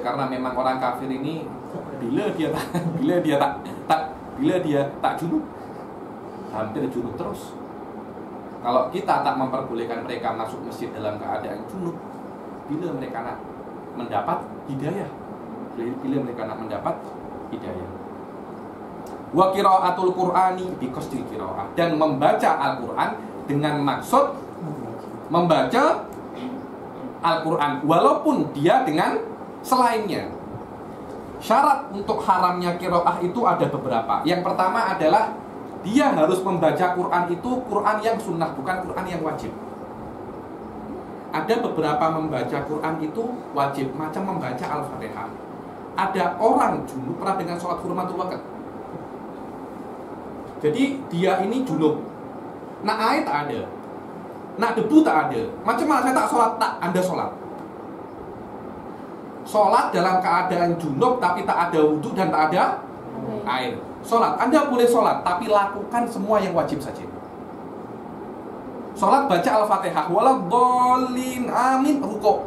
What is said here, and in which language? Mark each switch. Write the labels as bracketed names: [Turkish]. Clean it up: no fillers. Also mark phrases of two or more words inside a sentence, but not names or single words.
[Malay] Karena memang orang kafir ini bila dia tak junub, hampir junub terus. Kalau kita tak memperbolehkan mereka masuk masjid dalam keadaan junub, bila mereka nak mendapat hidayah, [Arabic] وقراءة القرآن بقصد القراءة, [Malay] dan membaca Al-Qur'an dengan maksud membaca Al-Qur'an walaupun dia dengan selainnya. Syarat untuk haramnya qiraah itu ada beberapa. Yang pertama adalah dia harus membaca Quran itu Quran yang sunnah, bukan Quran yang wajib. Ada beberapa membaca Quran itu wajib, macam membaca Al-Fatihah. Ada orang junub pernah dengan sholat [Arabic] حرمة الوقت. [Malay] Jadi dia ini junub, nak air tak ada, nak debu tak ada. Macam mana saya tak sholat? Tak, Anda sholat. Sholat dalam keadaan junub tapi tak ada wudhu dan tak ada air. Sholat, Anda boleh sholat, tapi lakukan semua yang wajib saja. Sholat baca Al-Fatihah, waladhdallin, amin, rukuk.